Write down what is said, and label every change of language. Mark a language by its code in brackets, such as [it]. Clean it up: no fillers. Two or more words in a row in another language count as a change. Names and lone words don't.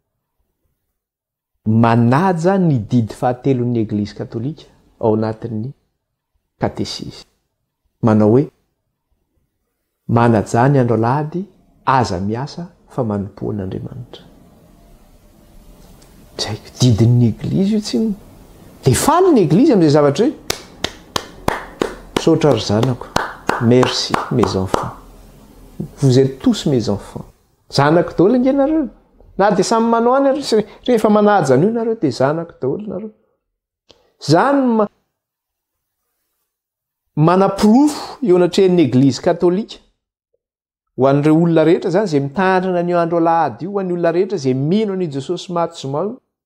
[mg] manaja ny didy fahatelo ny eglizy katolika ao anatin'ny katesisy manao hoe manaja ny andro alahady aza miasa fa manompoan'Andriamanitra zay didin'ny eglizy io tsy dia faly ny eglizy amin'izay zavatra hoe saotra ry zanako [fr] merci mes enfants vous êtes tous mes enfants [mg] zanako daholo nge nareo na dia samy manao any rehefa manaja an'io nareo dia zanako daholo nareo zany manapirofo eo anatrehan'ny eglizy katolika ho an'ireo olona rehetra zany zay mitandrina ny andro alahady io ho an'ny olona rehetra zay mino an'i Jesosy mahatsoma io